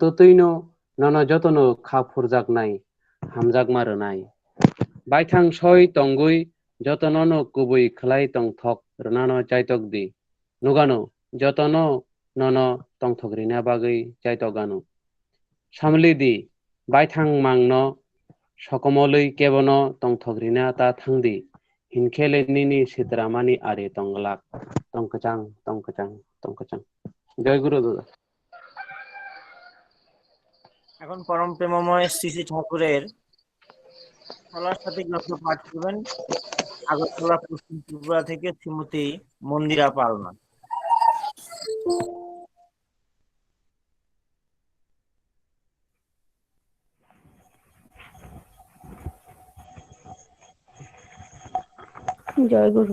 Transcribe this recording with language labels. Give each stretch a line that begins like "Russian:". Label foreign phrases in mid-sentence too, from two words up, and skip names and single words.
Kok Borok: तुइनो ननो जतनो खाफुरजाक नाय हामजाक मारो नाय बायथां सय तंगुइ जतनो कुबुइ खलाय तंथक रनानो चाइतक दि नुगानो जतनो ननो तंथग्रिना बागै चाइतगानो सामलिदि बायथां मांनो सकमलै केबनो तंथग्रिना ता थांदि हिनखेलेनिनि सिद्रामानि आरे तंगलाक तंकचां तंकचां तंकचां।
Bangla: জয় গুরু দাদা। এখন পরম প্রেমময় শ্রী শ্রী ঠাকুরের চলার সাথে গ্রন্থ পাঠ করবেন আগরতলা, পশ্চিম ত্রিপুরা থেকে শ্রীমতী মন্দিরা পালনা। জয় গুরু।